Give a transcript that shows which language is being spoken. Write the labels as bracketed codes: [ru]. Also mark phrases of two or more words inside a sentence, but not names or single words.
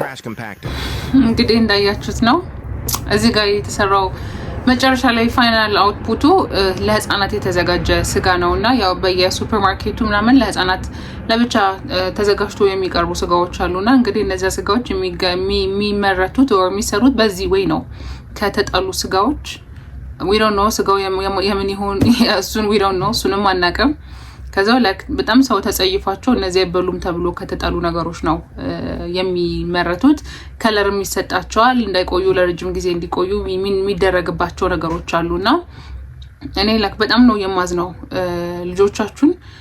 [am] እንግዲህ እንዳያችሁት ነው እዚህ ጋር የተሰራው መጨረሻ ላይ ፋይናል አውትፑቱ ለህፃናት የተዘጋጀ ስጋ ነውና ያው በየሱፐርማርኬቱ ምናምን ለህፃናት ለብቻ ተዘጋጅቶ የሚቀርቡ ስጋዎች አሉና እንግዲህ እነዚያ ስጋዎች የሚመረቱት ወይ የሚሰሩት በዚህ ወይ ነው። ከተጣሉ ስጋዎች [en] we don't know [am] ስጋው የምን ይሁን እሱን [en] we don't know [am] እሱንም አናውቅም። ከዛው በጣም ሰው ተጸይፏቸው እነዚህ አይበሉም ተብሎ ከተጣሉ ነገሮች ነው የሚመረቱት። ከለር የሚሰጣቸዋል እንዳይቆዩ ለረጅም ጊዜ እንዲቆዩ የሚደረግባቸው ነገሮች አሉና እኔ በጣም ነው የማዝነው። ልጆቻችሁን